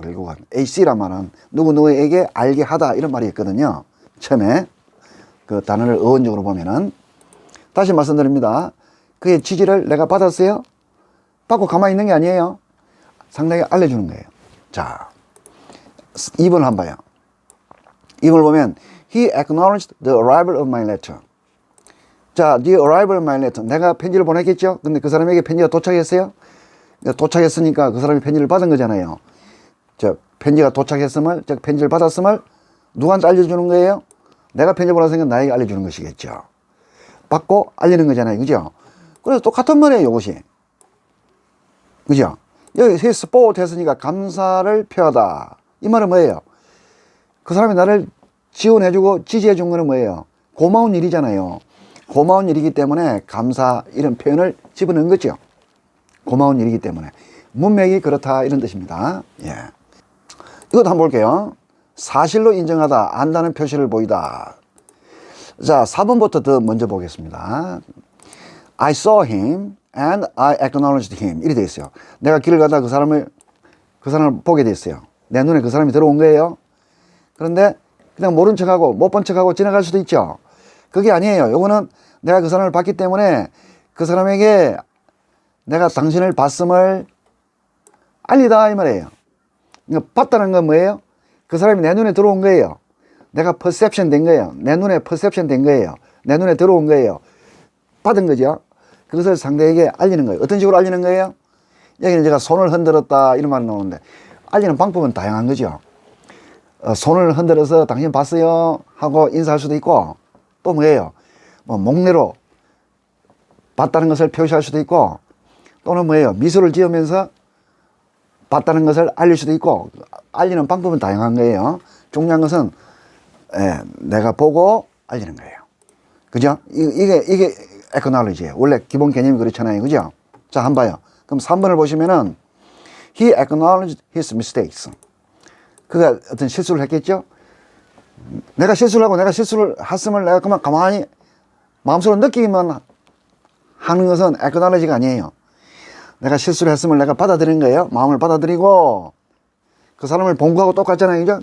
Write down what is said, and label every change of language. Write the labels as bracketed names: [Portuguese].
[Korean] 결국은 AC란 말은 누구에게 알게 하다 이런 말이 있거든요. 처음에 그 단어를 어원적으로 보면은 다시 말씀드립니다. 그의 지지를 내가 받았어요? 받고 가만히 있는 게 아니에요. 상대에게 알려주는 거예요. 자, 2번을 한번 봐요. 2번을 보면 [English] He acknowledged the arrival of my letter. [Korean] 자, [English] the arrival of my letter. [Korean] 내가 편지를 보냈겠죠? 근데 그 사람에게 편지가 도착했어요? 도착했으니까 그 사람이 편지를 받은 거잖아요. 편지가 도착했음을, 편지를 받았음을 누구한테 알려주는 거예요? 내가 편지 보냈으니까 나에게 알려주는 것이겠죠. 받고 알리는 거잖아요. 그죠? 그래서 똑같은 말이에요, 이것이. 그죠? 여기 support 했으니까 감사를 표하다. 이 말은 뭐예요? 그 사람이 나를 지원해주고 지지해준 거는 뭐예요? 고마운 일이잖아요. 고마운 일이기 때문에 감사 이런 표현을 집어넣은 거죠. 고마운 일이기 때문에. 문맥이 그렇다 이런 뜻입니다. 예. 이것도 한번 볼게요. 사실로 인정하다, 안다는 표시를 보이다. 자, 4번부터 더 먼저 보겠습니다. [English] I saw him and I acknowledged him. [Korean] 이렇게 되어 있어요. 내가 길을 가다 그 사람을 보게 됐어요. 내 눈에 그 사람이 들어온 거예요. 그런데 그냥 모른 척하고 못 본 척하고 지나갈 수도 있죠. 그게 아니에요. 요거는 내가 그 사람을 봤기 때문에 그 사람에게 내가 당신을 봤음을 알리다 이 말이에요. 그러니까 봤다는 건 뭐예요? 그 사람이 내 눈에 들어온 거예요. 내가 퍼셉션 된 거예요. 내 눈에 퍼셉션 된 거예요. 내 눈에 들어온 거예요. 받은 거죠. 그것을 상대에게 알리는 거예요. 어떤 식으로 알리는 거예요? 여기는 제가 손을 흔들었다 이런 말이 나오는데 알리는 방법은 다양한 거죠. 손을 흔들어서 당신 봤어요? 하고 인사할 수도 있고 또 뭐예요? 뭐 목례로 봤다는 것을 표시할 수도 있고 또는 뭐예요? 미소를 지으면서 봤다는 것을 알릴 수도 있고 알리는 방법은 다양한 거예요. 중요한 것은 내가 보고 알리는 거예요. 그죠? 이게 acknowledge예요. 원래 기본 개념이 그렇잖아요. 그죠? 자, 한번 봐요. 그럼 3번을 보시면은 [English] he acknowledged his mistakes. [Korean] 그가 어떤 실수를 했겠죠? 내가 실수를 하고 내가 실수를 했음을 내가 그만 가만히 마음속으로 느끼기만 하는 것은 acknowledge가 아니에요. 내가 실수를 했음을 내가 받아들이는 거예요. 마음을 받아들이고 그 사람을 본 거하고 똑같잖아요. 그죠?